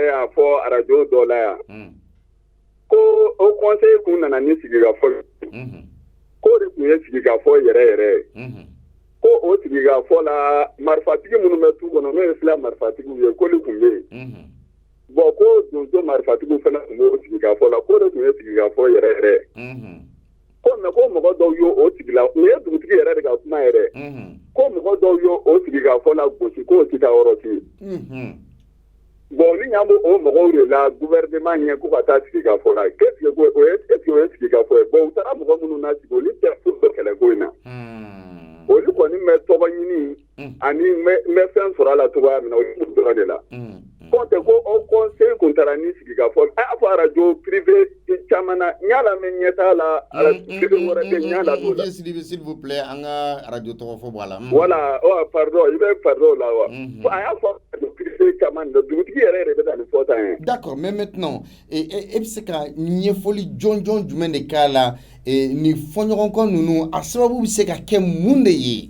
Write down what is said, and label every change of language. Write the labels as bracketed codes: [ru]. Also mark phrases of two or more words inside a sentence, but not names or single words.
[bm] y'a fɔ arajo dɔ la yan ko o conseil kun nana ni sigikafɔ k'o de tun ye sigikafɔ yɛrɛ ko o sigikafɔ la marifatigi minnu bɛ tu kɔnɔ n'o ye fila marifatigiw ye k'olu tun bɛ yen bon ko donso marifatigiw fana tun b'o sigikafɔ la k'o de tun ye sigikafɔ yɛrɛ ko mɛ ko mɔgɔ dɔw y'o sigila o ye dugutigi yɛrɛ de ka kuma yɛrɛ ko mɔgɔ dɔw y'o sigikafɔ la gosi k'o ti ka yɔrɔ ci bon ni y'an b'o mɔgɔw de la gouvernement ɲɛ ko ka taa sigikafɔ la [fr] est-ce que [bm] o ye sigikafɔ ye bon u taara mɔgɔ minnu na sigi olu tɛ foyi kɛlɛko in na olu kɔni bɛ tɔgɔ ɲini ani n bɛ fɛn sɔrɔ a la cogoya min na o ye dɔrɔn de la kɔntɛ ko o conseil kun taara ni sigikafɔ a fɔ arajo privé caman na n y'a lamɛn ɲɛ t'a la privé wɛrɛ tɛ n y'a lamɛn o la. [fr] S'il vous plaît [bm] an ka arajo tɔgɔ fɔ bɔ a la. [fr] Voilà pardon [bm] i bɛ pardon la wa a y'a fɔ arajo privé caman na dugutigi yɛrɛ de bɛ taa nin fɔ tan ye. [fr] D'accord mais maintenant [bm] e bɛ se ka ɲɛfɔli jɔnjɔn jumɛn de k'a la ni fɔɲɔgɔnkɔ ninnu a sababu bɛ se ka kɛ mun de ye?